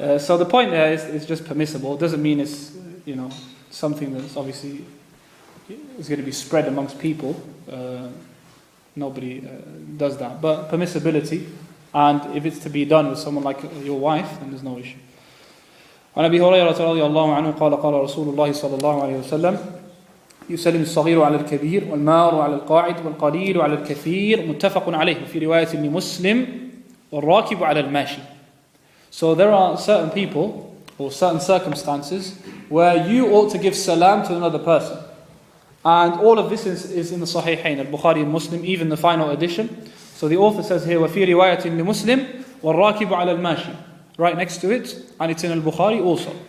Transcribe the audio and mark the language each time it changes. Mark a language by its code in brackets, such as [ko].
[en] So the point there is just permissible. It doesn't mean it's something that's obviously is going to be spread amongst people. Nobody does that, but permissibility, and if it's to be done with someone like your wife, then there's no issue. [ar] عن أبي هريرة رضي الله عنه قال قال رسول الله صلى الله عليه وسلم يسلم الصغير على الكبير والمار على القاعد والقليل على الكثير متفق عليه في رواية لمسلم والراكب على الماشي. [en] So there are certain people or certain circumstances where you ought to give salam to another person. And all of this is in the Sahihain, al-Bukhari and Muslim, even the final edition. So the author says here, [ar] وَفِي رِوَايَةٍ لِمُسْلِمٍ وَالرَّاكِبُ عَلَى الْمَاشِي, [en] right next to it, and it's in al-Bukhari also.